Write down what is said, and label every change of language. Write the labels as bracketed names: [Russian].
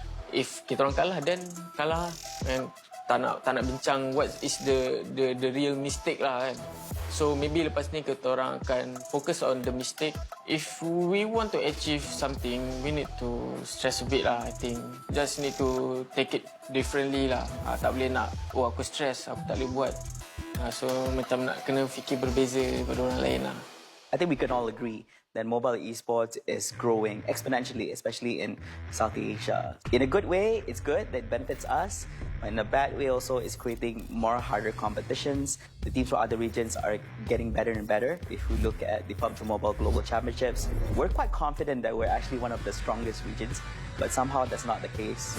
[Malay] If kita orang kalah, then kalah, and tak nak bincang [English] what is the real mistake [Malay] lah kan. [English] So maybe [Malay] lepas ni kita orang akan [English] focus on the mistake. If we want to achieve something, we need to stress a bit lah, I think. Just need to take it differently lah. [Malay] Tak boleh nak, aku stress, aku tak boleh buat. So macam nak kena fikir berbeza daripada orang lain lah. [English] I think we can all agree that mobile esports is growing exponentially, especially in South Asia. In a good way, it's good, that benefits us. In a bad way also, it's creating more harder competitions. The teams from other regions are getting better and better. If we look at the PUBG Mobile Global Championships, we're quite confident that we're actually one of the strongest regions, but somehow that's not the case.